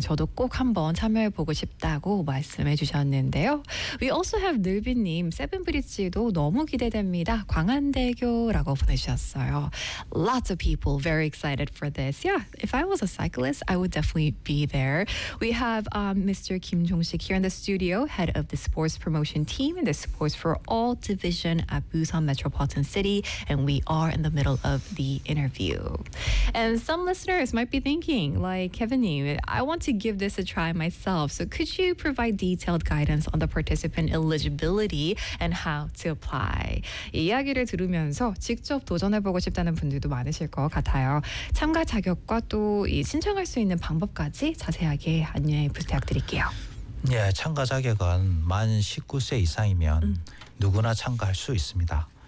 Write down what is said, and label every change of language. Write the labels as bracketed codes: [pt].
[ko] 저도 꼭 한번 참여해보고 싶다고 말씀해주셨는데요. [en] We also have [ko] 늘비님 세븐브릿지도 너무 기대됩니다. 광안대교 라고 보내주셨어요. [en] Lots of people very excited for this. Yeah, if I was a cyclist, I would definitely be there. We have Mr. Kim Jong-sik here in the studio, head of the sports promotion team in the sports for all division at Busan Metropolitan City, and we are in the middle of the interview. And some listeners might be thinking, like Kevin, I want to give this a try myself, so could you provide detailed guidance on the participant eligibility and how to apply? [ko] 이야기를 들으면서 직접 도전해보고 싶다는 분들도 많으실 것 같아요. 참가 자격과 또 이 신청할 수 있는 방법까지 자세하게 안내 부탁드릴게요. 예, 참가 자격은 만 19세 이상이면 누구나 참가할 수 있습니다.